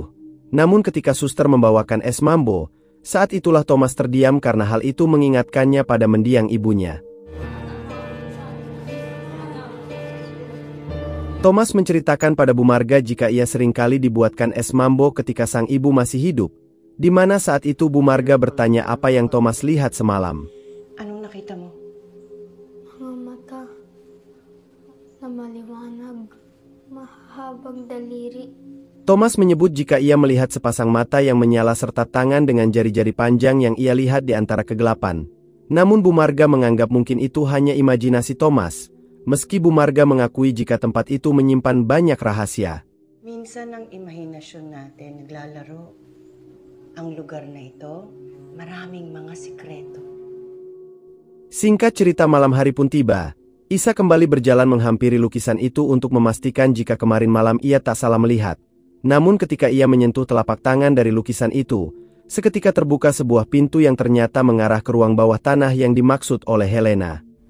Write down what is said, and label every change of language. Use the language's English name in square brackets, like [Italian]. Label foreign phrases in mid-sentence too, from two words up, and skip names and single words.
[Indonesian] Namun ketika suster membawakan es mambo, saat itulah Thomas terdiam karena hal itu mengingatkannya pada mendiang ibunya. Thomas menceritakan pada Bu Marga jika ia seringkali dibuatkan es mambo ketika sang ibu masih hidup, di mana saat itu Bu Marga bertanya apa yang Thomas lihat semalam. [Filipino] Anong nakita mo? Mga mata na maliwanag, mahabang daliri. [Indonesian] Thomas menyebut jika ia melihat sepasang mata yang menyala serta tangan dengan jari-jari panjang yang ia lihat di antara kegelapan. Namun Bu Marga menganggap mungkin itu hanya imajinasi Thomas, meski Bu Marga mengakui jika tempat itu menyimpan banyak rahasia. [Filipino] Minsan ang imahinasyon natin naglalaro. Ang lugar na ito, maraming mga sikreto. [Indonesian] Singkat cerita malam hari pun tiba. Isa kembali berjalan menghampiri lukisan itu untuk memastikan jika kemarin malam ia tak salah melihat. Namun ketika ia menyentuh telapak tangan dari lukisan itu, seketika terbuka sebuah pintu yang ternyata mengarah ke ruang bawah tanah yang dimaksud oleh Helena.